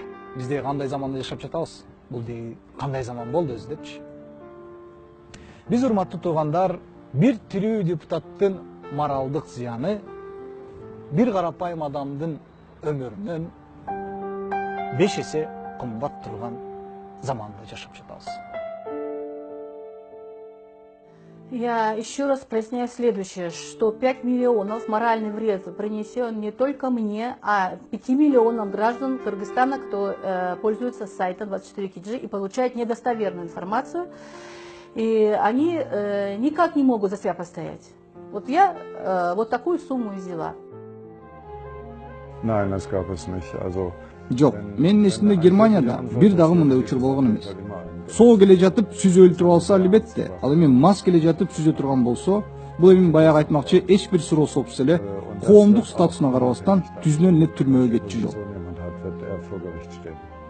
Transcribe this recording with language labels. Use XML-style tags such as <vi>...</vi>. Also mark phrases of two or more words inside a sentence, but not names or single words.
<ky>Биз деги кандай заманда жашап жатабыз? Бул деги кандай заман болду өзү депчи. Биз урматтуу туугандар, бир тирүү депутаттын моралдык зыяны бир карапайым адамдын өмүрүнөн 5 эсе кымбат турган заманда жашап жатабыз.</ky> <ru>Я еще раз проясняю следующее, что 5 миллионов моральный вред принесен не только мне, а 5 миллионам граждан Кыргызстана, кто пользуется сайтом 24KG и получает недостоверную информацию, и они никак не могут за себя постоять. Вот я вот такую сумму взяла.</ru> <de>Nein, das gab es nicht. Also</de> <ky>Жок, менин эсимде Германияда бир дагы мындай учур болгон эмес. Соо келе жатып сүзө өлтүрүп алса албетте, ал эми мас келе жатып сүзө турган болсо, бул эми баягы айтмакчы эч бир суроосуз эле коомдук статусуна карабастан түзүнөн эле түрмөгө кетчү жок.</ky>